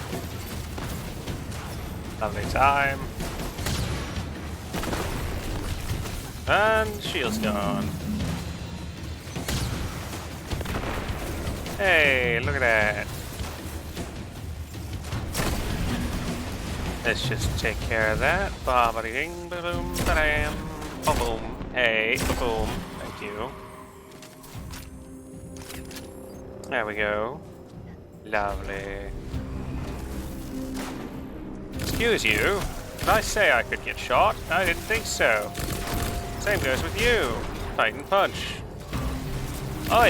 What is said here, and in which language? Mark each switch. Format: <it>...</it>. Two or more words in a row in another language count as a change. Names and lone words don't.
<en>Lovely time. And shield's gone. Hey, look at that. Let's just take care of that. Ba-ba-ding, ba-boom, ba-dam, ba-boom. Hey, ba-boom. Thank you. There we go. Lovely. Excuse you. Did I say I could get shot? I didn't think so. Same goes with you. Titan punch. Oi!</en>